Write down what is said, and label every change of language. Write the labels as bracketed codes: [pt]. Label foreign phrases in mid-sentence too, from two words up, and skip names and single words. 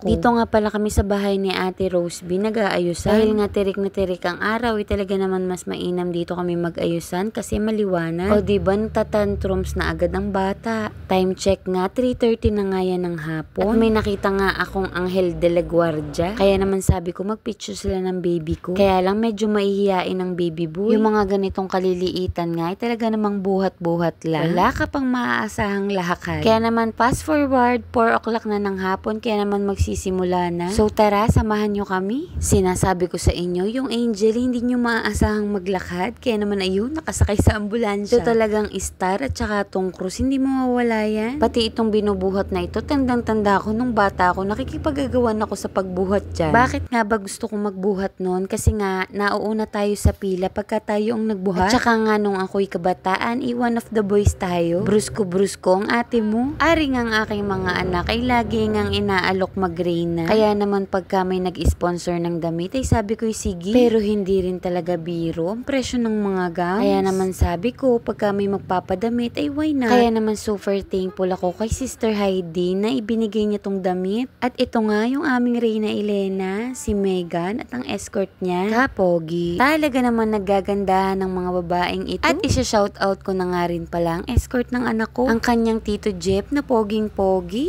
[tl] Dito nga pala kami sa bahay ni Ate Rose B nag-aayusan. Dahil nga tirik na tirik ang araw ay talaga naman mas mainam dito kami mag-ayusan kasi maliwanag. O diba natatantrums na agad ang bata. [en] Time check [tl] nga 3:30 na nga yan ng hapon. At may nakita nga akong Anghel de la Guardia. Kaya naman sabi ko magpicture sila ng baby ko. Kaya lang medyo mahihiyain ng [en] baby boy. [tl] Yung mga ganitong kaliliitan nga ay talaga namang buhat-buhat lang. Wala ka pang maaasahang lahakad. Kaya naman [en] fast forward [tl] 4 o'clock na ng hapon kaya naman magsisimula na. So tara, samahan nyo kami. Sinasabi ko sa inyo, yung angel hindi nyo maaasahang maglakad. Kaya naman ayun, nakasakay sa ambulansya. Ito talagang star at saka tong cruise, hindi mawawala yan. Pati itong binubuhat na ito, tandang-tanda ko nung bata ako, nakikipagagawan ako sa pagbuhat dyan. Bakit nga ba gusto kong magbuhat noon? Kasi nga, nauuna tayo sa pila pagka tayo ang nagbuhat. At saka nga nung ako'y kabataan, [en] one of the boys tayo. [tl] Brusko-brusko ang ate mo. Ari nga ang aking mga anak ay lagi ngang inaalok mag-Reyna. Kaya naman pagka may nag-sponsor ng damit ay sabi ko'y sige. Pero hindi rin talaga biro ang presyo ng mga gowns. Kaya naman sabi ko pagka may magpapadamit ay [en] why not? [tl] Kaya naman [en] super thankful [tl] ako kay Sister Heidi na ibinigay niya tong damit. At ito nga yung aming Reyna Elena, si Megan at ang escort niya, Kapogi. Talaga naman naggagandahan ng mga babaeng ito. At isa-shoutout ko na nga rin pala ang escort ng anak ko, ang kanyang Tito Jeff na poging-pogi.